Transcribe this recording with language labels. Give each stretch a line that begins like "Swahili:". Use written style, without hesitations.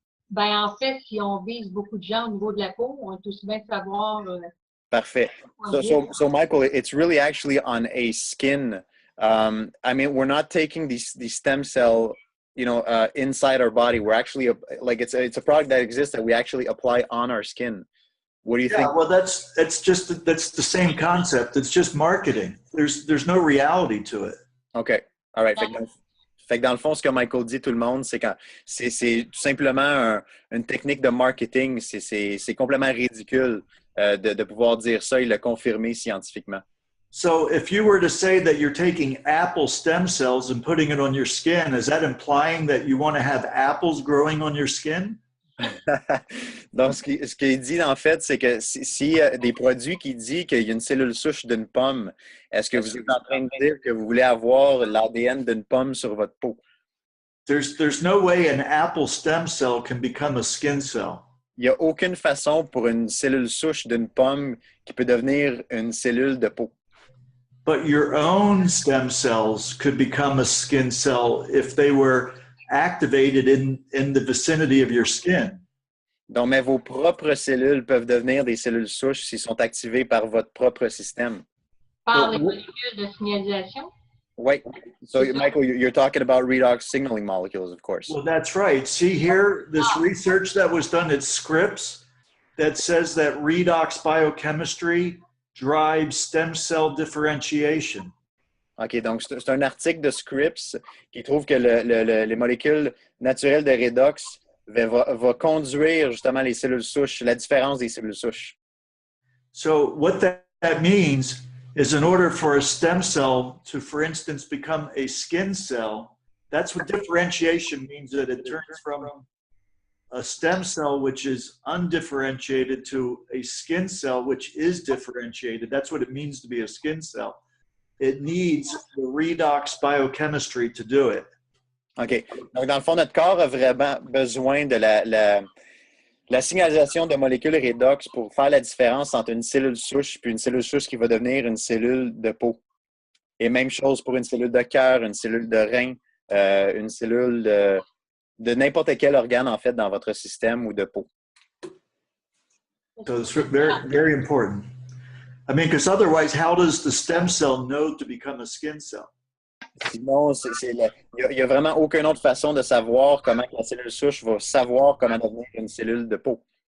French: Ben, en fait, si on vise beaucoup de gens au niveau de la peau, on est aussi bien de savoir. Parfait.
English: So, Michael, it's really actually on a skin. I mean, we're not taking these stem cell, inside our body. We're actually it's a product that exists that we actually apply on our skin. What do you think? Well, that's the same concept. It's just marketing. There's no reality to it. Okay. All right.
French: Fait que dans le fond, ce que Michael dit tout le monde, c'est que c'est tout simplement une technique de marketing. C'est complètement ridicule de pouvoir dire ça et le confirmer scientifiquement.
English: So if you were to say that you're taking apple stem cells and putting it on your skin, is that implying that you want to have apples growing on your skin?
French: Donc, ce qu'il dit, en fait, c'est que si des produits qui disent qu'il y a une cellule souche d'une pomme, est-ce que vous êtes en train de dire que vous voulez avoir l'ADN d'une pomme sur votre peau?
English: There's no way an apple stem cell can become a skin cell.
French: Il n'y a aucune façon pour une cellule souche d'une pomme qui peut devenir une cellule de peau.
English: But your own stem cells could become a skin cell if they were activated in the vicinity of your skin.
French: Donc, mais vos propres cellules peuvent devenir des cellules souches s'ils sont activés par votre propre système. Par les molécules de signalisation? Oui.
English: So, Michael, you're talking about redox signaling molecules, of course. Well, that's right. See here, this research that was done at Scripps that says that redox biochemistry drives stem cell differentiation.
French: OK, donc c'est un article de Scripps qui trouve que les molécules naturelles de redox va conduire justement les cellules souches, la différence des cellules souches.
English: So what that means is in order for a stem cell to, for instance, become a skin cell, that's what differentiation means, that it turns from a stem cell which is undifferentiated to a skin cell which is differentiated. That's what it means to be a skin cell. It needs the redox biochemistry to do it. OK.
French: Donc, dans le fond, notre corps a vraiment besoin de la signalisation de molécules redox pour faire la différence entre une cellule souche puis une cellule souche qui va devenir une cellule de peau. Et même chose pour une cellule de cœur, une cellule de rein, une cellule de n'importe quel organe, en fait, dans votre système ou de peau.
English: So it's very, very important. I mean, because otherwise, how does the stem cell know to become a skin cell?
French: Sinon, il n'y a vraiment aucune autre façon de savoir comment la cellule souche va savoir comment devenir une cellule de peau.